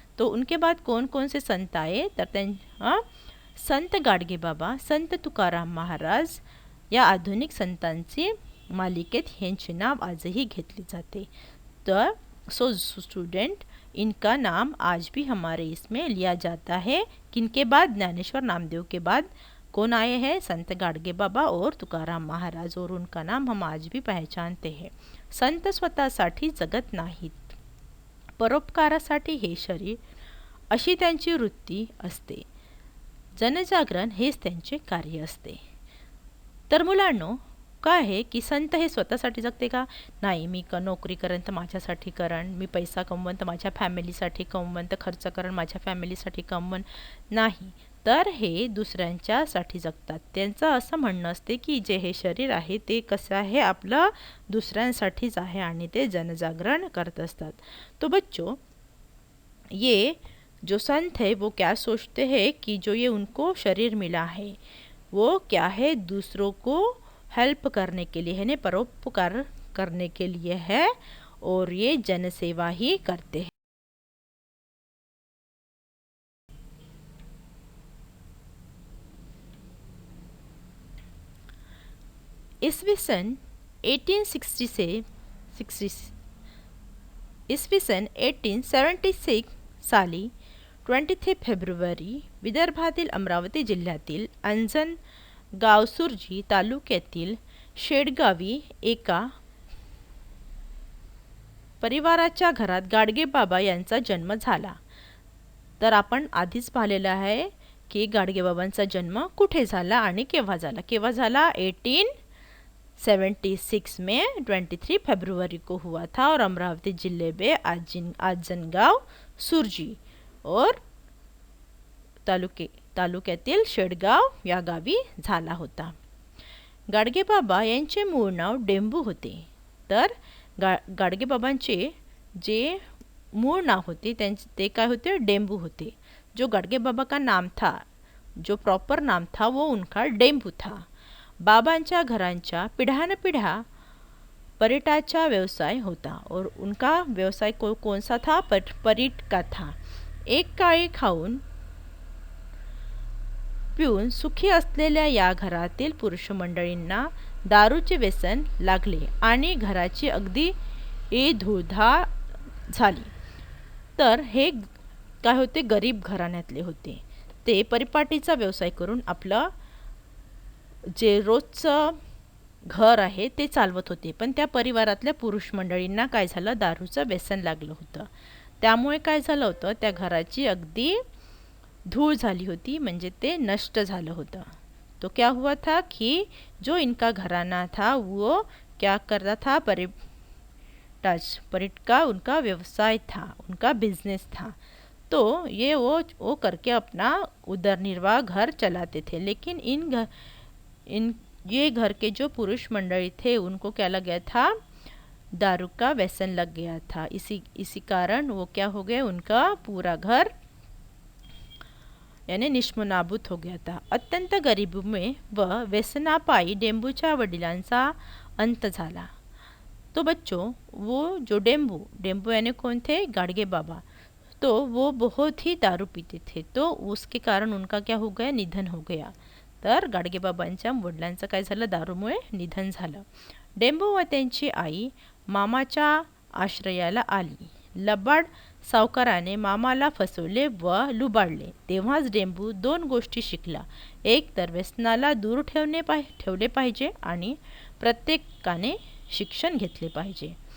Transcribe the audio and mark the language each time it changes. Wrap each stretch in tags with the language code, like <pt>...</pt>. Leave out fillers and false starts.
<hi>तो उनके बाद कौन कौन से संत आए?</hi> <mr>तर संत गाडगे बाबा, संत तुकाराम महाराज या आधुनिक संतांची मालिकेत यांचे नाव आजही घेतले जाते।</mr> <hi>तर</hi> <en>सो स्टूडेंट,</en> <hi>इनका नाम आज भी हमारे इसमें लिया जाता है। किनके बाद? ज्ञानेश्वर नामदेव के बाद कौन आए हैं? संत गाडगे बाबा और तुकाराम महाराज। और उनका नाम हम आज भी पहचानते हैं।</hi> <mr>संत स्वतःसाठी जगत नाहीत, परोपकारासाठी हे शरीर अशी त्यांची वृत्ती असते। जनजागरण हेच त्यांचे कार्य असते। तर मुलांनो काय आहे की संत हे स्वतःसाठी जगते का? नाही, मी नोकरी करेन तर माझ्यासाठी करण, मी पैसा कमवून तर माझ्या फॅमिलीसाठी कमवून, तर खर्च करण माझ्या फॅमिलीसाठी कमवून नाही, तर हे दुसऱ्यांच्यासाठी जगतात। त्यांचं असं म्हणणं असते की जे हे शरीर आहे ते कसं आहे? आपलं दुसऱ्यांसाठीच आहे आणि ते जनजागरण करत असतात।</mr> <hi>तो बच्चों, ये जो संत है वो क्या सोचते हैं कि जो ये उनको शरीर मिला है वो क्या है? दूसरों को हेल्प करने के लिए है, ने परोपकार करने के लिए है। और ये जनसेवा ही करते हैं।</hi> <mr>ईस्वी सन 1876 साली 23 फेब्रुवारी विदर्भातील अमरावती जिल्ह्यातील अंजनगाव सुरजी तालुक्यातील शेडगावी एका परिवाराच्या घरात गाडगे बाबा यांचा जन्म झाला। तर आपण आधीच पाहिलेलं आहे की गाडगे बाबांचा जन्म कुठे झाला आणि केव्हा झाला? केव्हा झाला?</mr> <hi>76 में 23 फरवरी को हुआ था और अमरावती जिले में आजनगाव, सुरजी और</hi> <mr>तालुक्यातील शेडगाव या गावी झाला होता. गाडगेबाबा यांचे मूळ नाव डेंबू होते. तर गाडगेबाबांचे जे मूळ नाव होते ते काय होते, डेंबू होते.</mr> <hi>जो गाडगेबाबा का नाम था, जो प्रॉपर नाम था वो उनका डेंबू था.</hi> <mr>बाबांच्या घरांच्या पिढ्यानपिढ्या परीटाचा व्यवसाय होता</mr> <hi>और उनका व्यवसाय कौन सा था, परीट का था.</hi> <mr>एक काळी खाऊन पिऊन सुखी असलेल्या या घरातील पुरुष मंडळींना दारूचे व्यसन लागले आणि घराची अगदी धूळधाळ झाली. तर हे काय होते, गरीब घराण्यातले होते. ते परिपाटीचा व्यवसाय करून आपलं जे रोजचं घर आहे ते चालवत होते. पण त्या परिवारातल्या पुरुष मंडळींना काय झालं, दारूचं व्यसन लागलं होतं. त्यामुळे काय झालं होतं, त्या घराची अगदी धूळ झाली होती, म्हणजे ते नष्ट झालं होतं.</mr> <hi>तो क्या हुआ था कि जो इनका घराना था वो क्या करता था, परिट का उनका व्यवसाय था, उनका बिजनेस था. तो ये वो करके अपना उदरनिर्वाह घर चलाते थे. लेकिन ये घर के जो पुरुष मंडली थे उनको क्या लग गया था, दारू का व्यसन लग गया था. इसी कारण वो क्या हो गए, उनका पूरा घर यानी निष्मनाबूत हो गया था.</hi> <mr>अत्यंत गरिबी में व व्यसनापायी डेंबूच्या वडिलांचा अंत झाला.</mr> <hi>तो बच्चों, वो जो डेंबू यानी कौन थे, गाडगे बाबा, तो वो बहुत ही दारू पीते थे. तो उसके कारण उनका क्या हो गया, निधन हो गया.</hi> <mr>तर गाडगेबाबांच्या वडिलांचं काय झालं, दारूमुळे निधन झालं. डेंबू व त्यांची आई मामाच्या आश्रयाला आली. लबाड सावकाराने मामाला फसवले व लुबाडले. तेव्हाच डेंबू 2 गोष्टी शिकला. एक तर व्यसनाला दूर ठेवले पाहिजे आणि प्रत्येकाने शिक्षण घेतले पाहिजे.</mr>